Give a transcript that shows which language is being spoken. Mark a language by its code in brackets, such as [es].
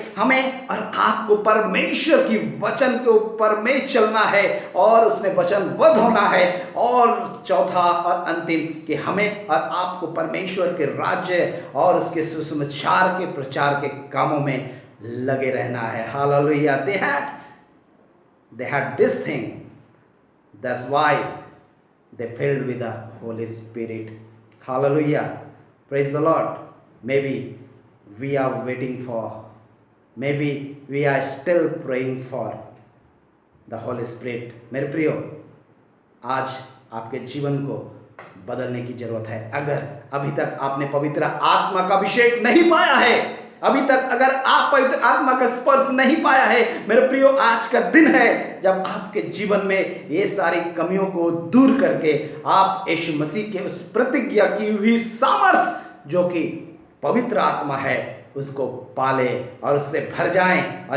[hi] हमें और आपको परमेश्वर की वचन के ऊपर में चलना है और उसमें वचनबद्ध होना है। और चौथा और अंतिम कि हमें और आपको परमेश्वर के राज्य और उसके सुसमाचार के प्रचार के कामों में लगे रहना है। [en] Hallelujah. They had this thing. That's why they filled with the Holy Spirit. Hallelujah. Praise the Lord. Maybe we are waiting for, maybe we are still praying for the Holy Spirit. [hi] मेरे प्रियो, आज आपके जीवन को बदलने की जरूरत है। अगर अभी तक आपने पवित्र आत्मा का अभिषेक नहीं पाया है, अभी तक अगर आप पवित्र आत्मा का स्पर्श नहीं पाया है, मेरे प्रियो, आज का दिन है जब आपके जीवन में ये सारी कमियों को दूर करके आप यीशु मसीह के उस प्रतिज्ञा की हुई सामर्थ जो कि पवित्र आत्मा है उसको पाले और उससे भर जाएं।